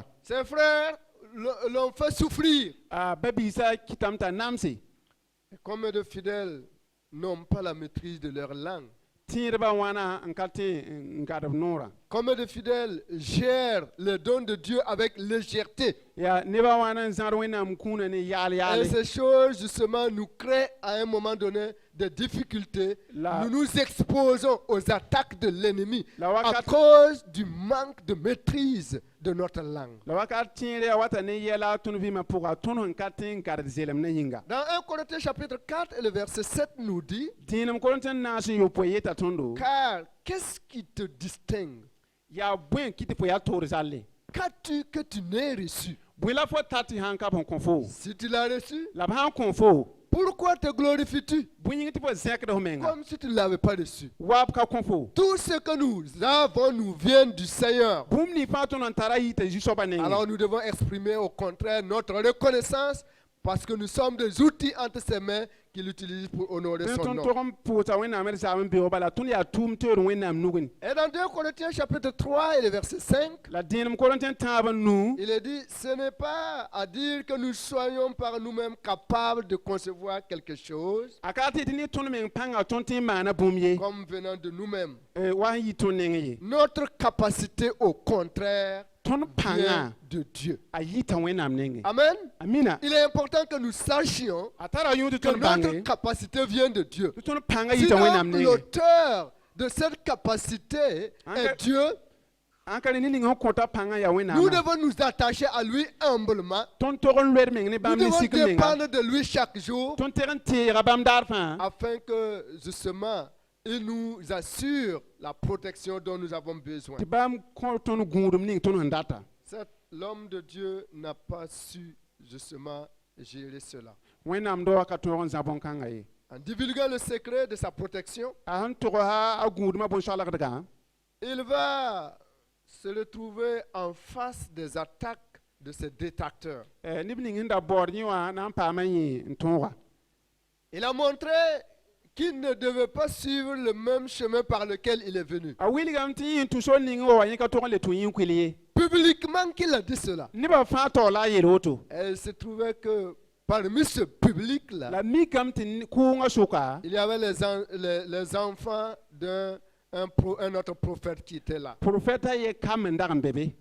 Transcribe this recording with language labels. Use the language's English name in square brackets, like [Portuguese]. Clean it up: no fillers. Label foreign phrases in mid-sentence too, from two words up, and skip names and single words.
[French] Ses frères l'ont fait souffrir. [Mossi] a ba-biisã kɩtame t'a namse [French] Et combien de fidèles n'ont pas la maîtrise de leur langue? [Mossi] tẽedbã wãna n ka tẽ n gãdb noorã [French] Combien de fidèles gèrent le don de Dieu avec légèreté? [Mossi] yaa nebã wãna n zãd wẽnnaam kũunã ne yaal [French] Et [Mossi] yaale [French] ces choses, justement, nous créent à un moment donné des difficultés. [Mossi] La- [French] Nous nous exposons aux attaques de l'ennemi [Mossi] La [French] à [Mossi] wakat- [French] cause du manque de maîtrise de notre langue. [Mossi] la wakat tẽedã wata ne yɛla tõnd vɩɩmã pʋga tõnd sẽn ka tẽ n gãd zelem ne yĩnga [French] Dans 1 Corinthiens chapitre 4 et le verset 7 nous dit, [Mossi] dĩinem korẽn tɩ n naas n yopoe yeta tõndo [French] car qu'est-ce qui te distingue? [Mossi] yaa bõe kɩ tɩ fo yaa toor zalle [French] Qu'as-tu que tu n'aies reçu? [Mossi] bõe la fo tar tɩ sãn ka b sẽn kõ fo [French] Si tu l'as reçu, [Mossi] la b sãn kõ fo [French] pourquoi te glorifies-tu [Mossi] bõe yĩng tɩ fo zẽkd f menga [French] comme si tu ne l'avais pas reçu? [Mossi] wa b ka kõ fo [French] Tout ce que nous avons nous vient du Seigneur. [Mossi] bũmb ning fãa tõnd n tara yɩ t'a zu-soabã nengẽ [French] Alors nous devons exprimer au contraire notre reconnaissance parce que nous sommes des outils entre ses mains qu'il utilise pour honorer [Mossi] tẽ [French] son [Mossi] tõnd [French] nom. [Mossi] tog n pʋʋsa wẽnnaam d zaam n beooga bala tõnd yaa tʋʋm teoor wẽnnaam nugẽ [French] Et dans 2 Corinthiens chapitre 3 et le verset 5, [Mossi] la dẽenem korẽn tẽ tãab n nu [French] il est dit, ce n'est pas à dire que nous soyons par nous-mêmes capables de concevoir quelque chose [Mossi] a ka tɩ tɩ ne tõnd meng pãnga tõnd tẽ n maana bũmb ye [French] comme venant de nous-mêmes. [Mossi] wa n yɩ tõnd nengẽ ye [French] Notre capacité au contraire [Mossi] tõnd pãngã [French] vient de Dieu. [Mossi] a yɩta wẽnnaam nengẽ [French] Amen. [Mossi] amina [French] Il est important que nous sachions [Mossi] a tara yũ tɩ [French] que [Mossi] tõnd bãnge [French] notre capacité vient de Dieu. [Mossi] tɩ tõnd pãngã yɩta wẽnnaam [French] Sinon, [Mossi] nengẽ [French] l'auteur de cette capacité Encore- est Dieu. [Mossi] ãn ka rẽ ne ning sẽn kõta pãngã yaa [French] Nous [Mossi] wẽnnaamã [French] devons nous attacher à lui humblement. [Mossi] tõnd tog n loɛd meng ne [French] Nous [Mossi] bãmb ne [French] devons [Mossi] sik menga [French] dépendre de lui chaque jour [Mossi] tõnd teg n teega bãmb daar fãa [French] afin que justement il nous assure la protection dont nous avons besoin. [Mossi] tɩ bãmb kõ tõnd gũudum ning tõnd sẽn data [French] L'homme de Dieu n'a pas su justement gérer cela. [Mossi] wẽnnaam doa ka tõog n zã bõn-kãngã ye [French] En divulguant le secret de sa protection, [Mossi] a sẽn togsa a gũudmã bõn-soalgdgã [French] il va se retrouver en face des attaques de ses détracteurs. [Mossi] neb ning sẽn da baood yẽ wã na n paam n yẽ n tõoga [French] Il a montré qu'il ne devait pas suivre le même chemin par lequel il est venu. [Mossi] a wilgame tɩ yẽ n tũ sol ning wa wa yẽ ka tog n le tũ yĩn kuil ye [French] Publiquement qu'il a dit cela. [Mossi] nebã fãa taoog la a yel woto [French] Et il se trouvait que parmi ce public-là, [Mossi] la mikame tɩ kʋʋngã soka [French] il y avait les enfants un autre prophète qui était là. [Mossi] profɛta ye kam n dag n be be